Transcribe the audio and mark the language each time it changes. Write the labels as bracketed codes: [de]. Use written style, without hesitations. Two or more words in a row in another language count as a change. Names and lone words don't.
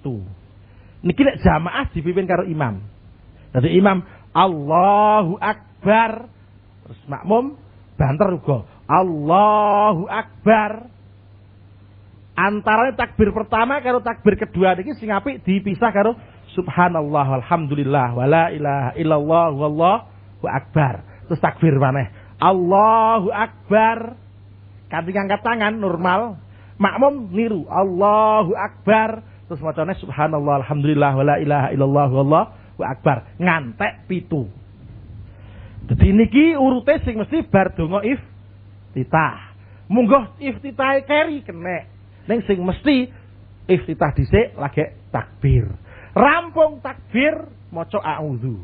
[jv] Niki nek jamaah dipimpin karo imam. Dadi imam [ar] الله أكبر, [jv] terus makmum banter uga [ar] الله أكبر. [jv] Antarane takbir pertama karo takbir kedua niki sing apik dipisah karo [ar] سبحان الله والحمد لله ولا إله إلا الله والله أكبر. [jv] Terus takbir maneh [ar] الله أكبر. [jv] Kanthi ngangkat tangan normal. Makmum niru [ar] الله أكبر. [jv] Terus macane [ar] سبحان الله الحمد لله ولا إله إلا الله والله أكبر. [jv] Ngantek 7. Dadi niki urute sing mesti bar donga iftitah. Munggo iftitah keri kenek. Ning sing mesti iftitah dhisik lagi takbir. Rampung takbir maca a'udzu.